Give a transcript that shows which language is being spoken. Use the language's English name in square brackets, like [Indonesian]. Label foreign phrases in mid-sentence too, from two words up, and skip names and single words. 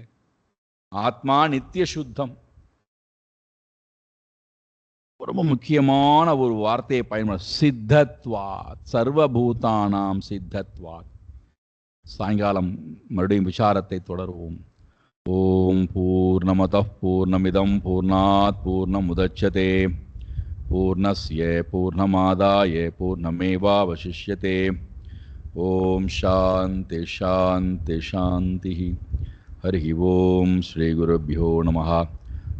[Sanskrit] आत्मा नित्य शुद्धम्. [Tamil] ரொம்ப முக்கியமான ஒரு வார்த்தையை பயன்படுத்த, [Sanskrit] सिद्धत्वात्, सर्वभूतानां सिद्धत्वात्. [Tamil] சாயங்காலம் மறுபடியும் விசாரத்தை தொடருவோம். [Sanskrit] ओम् पूर्णमदः पूर्णमिदं पूर्णात् पूर्णमुदच्यते पूर्णस्य पूर्णमादाय पूर्णमेवावशिष्यते. ओम् शान्ति शान्ति शान्ति. हरि ओम् श्री गुरुभ्यो नमः.